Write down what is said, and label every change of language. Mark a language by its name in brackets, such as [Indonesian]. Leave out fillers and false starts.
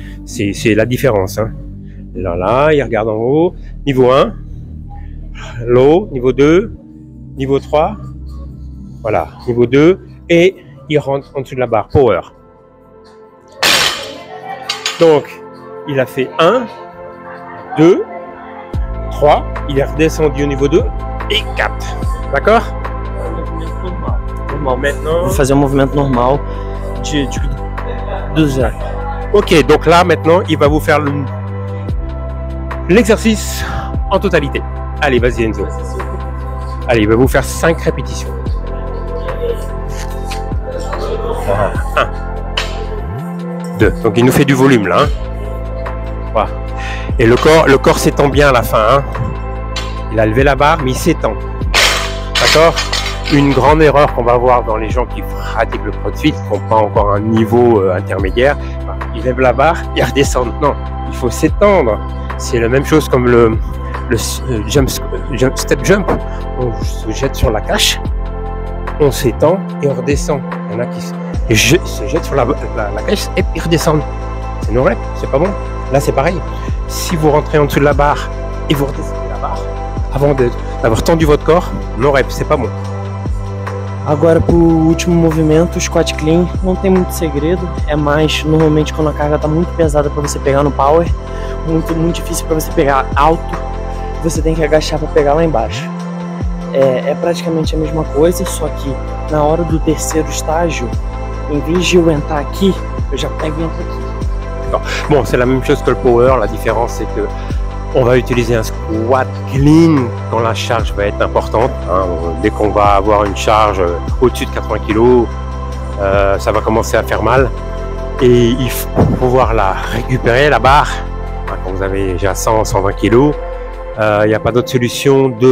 [French] C'est la différence, hein. Là, il regarde en haut, niveau 1, low, niveau 2, niveau 3, voilà, niveau 2, et il rentre en dessous de la barre, power. Donc, il a fait 1, 2, 3, il est redescendu au niveau 2, et 4, d'accord? Maintenant, [Portuguese] vou fazer movimento normal do zero. [French] Ok, donc là maintenant, il va vous faire l'exercice en totalité. Allez, vas-y Enzo. Allez, il va vous faire 5 répétitions. 1, 2. Donc il nous fait du volume là. Hein. Voilà. Et le corps s'étend bien à la fin. Hein. Il a levé la barre, mais il s'étend. D'accord? Une grande erreur qu'on va voir dans les gens qui pratiquent le CrossFit, qui n'ont pas encore un niveau intermédiaire, ils lèvent la barre, ils redescendent. Non, il faut s'étendre. C'est la même chose comme le step jump. On se jette sur la cache, on s'étend et on redescend. Il y en a qui se jettent sur la cache et puis redescendent. C'est no rep, c'est pas bon. Là, c'est pareil. Si vous rentrez en dessous de la barre et vous redescendez la barre, avant d'avoir tendu votre corps, no rep, c'est pas bon. [Portuguese] Agora pro último movimento, o squat clean, não tem muito segredo, é mais normalmente quando a carga tá muito pesada para você pegar no power, muito difícil para você pegar alto, você tem que agachar para pegar lá embaixo. É praticamente a mesma coisa, só que na hora do terceiro estágio, em vez de eu entrar aqui, eu já pego e entro aqui. [French] Bon, c'est la même chose que le power, la différence c'est que on va utiliser un squat clean quand la charge va être importante. Hein. Dès qu'on va avoir une charge au-dessus de 80 kg, ça va commencer à faire mal. Et il faut pouvoir la récupérer, la barre. Quand vous avez déjà 100, 120 kg, il n'y a pas d'autre solution.